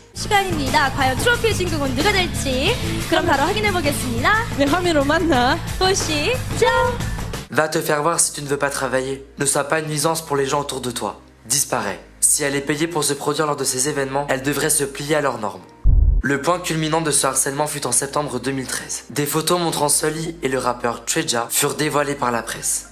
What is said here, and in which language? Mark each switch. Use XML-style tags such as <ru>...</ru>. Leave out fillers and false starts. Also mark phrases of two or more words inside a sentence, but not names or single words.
<ko>시간입니다. 과연 트로피의 진국은 누가 될지. 그럼 바로 확인해 보겠습니다. 내 화면으로 만나. 보시죠.</ko> <fr>Va te faire voir si tu ne veux pas travailler. Ne sois pas une nuisance pour les gens autour de toi. Disparais. Si elle est payée pour se produire lors de ces événements, elle devrait se plier à leurs normes. Le point culminant de ce harcèlement fut en septembre 2013. Des photos montrant Sully et le rappeur Treja furent dévoilées par la presse.</fr>